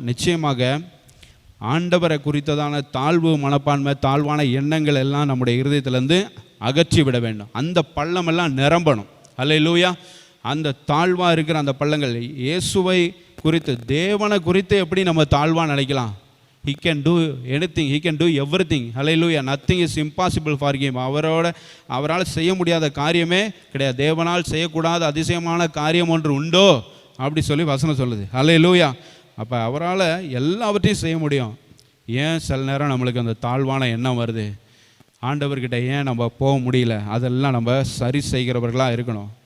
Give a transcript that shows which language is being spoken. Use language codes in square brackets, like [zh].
[ta] நிச்சயமாக ஆண்டவரை குறித்ததான தாழ்வு மனப்பான்மை, தாழ்வான எண்ணங்கள் எல்லாம் நம்முடைய இருதயத்திலேருந்து அகற்றி விட வேண்டும். அந்த பள்ளமெல்லாம் நிரம்பணும். அல்லேலூயா. அந்த தாழ்வாக இருக்கிற அந்த பள்ளங்கள், இயேசுவை குறித்து, தேவனை குறித்து எப்படி நம்ம தாழ்வாக நினைக்கலாம்? [en] He can do anything, he can do everything. Hallelujah. Nothing is impossible for him. [ta] அவரால் செய்ய முடியாத காரியமே கிடையாது. தேவனால் செய்யக்கூடாத அதிசயமான காரியம் ஒன்று உண்டோ அப்படி சொல்லி வசனம் சொல்லுது. ஹல்லேலூயா. அப்போ அவரால் எல்லாவற்றையும் செய்ய முடியும். ஏன் சில நேரம் நம்மளுக்கு அந்த தாழ்வான எண்ணம் வருது? ஆண்டவர்கிட்ட ஏன் நம்ம போக முடியல? அதெல்லாம் நம்ம சரி செய்கிறவர்களாக இருக்கணும்.